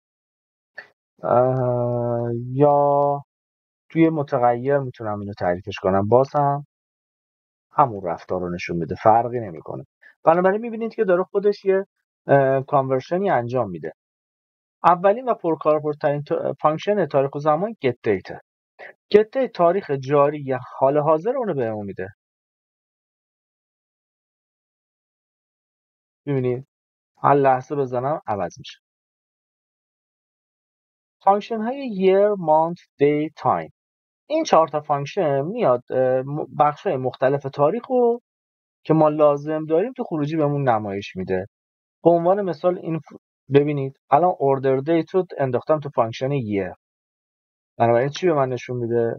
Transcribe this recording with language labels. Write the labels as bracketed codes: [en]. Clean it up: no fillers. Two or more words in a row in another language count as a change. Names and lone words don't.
[fa] یا توی متغیر میتونم اینو تعریفش کنم، باز هم همون رفتار رو نشون میده، فرقی نمیکنه. بنابراین میبینید که داره خودش یه کانورشنی انجام میده. اولین و پرکاربردترین فانکشن تاریخ و زمان [en] get date. get date [fa] تاریخ جاری یا حال حاضر اونو بهمون میده. میبینید هر لحظه بزنم عوض میشه. فانکشن های [en] year, month, day, time. [fa] این 4 تا فانکشن میاد بخش های مختلف تاریخ رو که ما لازم داریم تو خروجی بهمون نمایش میده. به عنوان مثال این ببینید الان [en] order date [fa] رو انداختم تو فانکشن year. بنابراین چی به من نشون میده؟